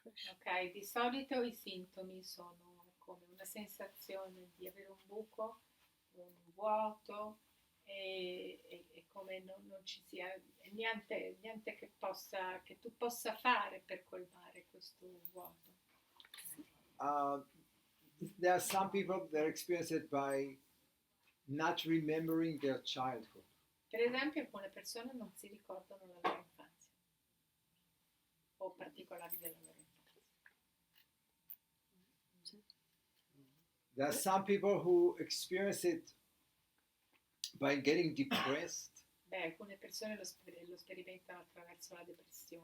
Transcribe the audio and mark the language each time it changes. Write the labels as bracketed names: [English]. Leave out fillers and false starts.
[Italian] ok, di solito i sintomi sono come una sensazione di avere un buco, un vuoto e come non ci sia niente che tu possa fare per colmare questo vuoto. [English] There are some people that experience it by not remembering their childhood. [Italian] Per esempio, alcune persone non si ricordano la loro infanzia o particolari della loro infanzia. [English] There are some people who experience it by getting depressed, [Italian] Beh, alcune persone lo sperimentano attraverso la depressione.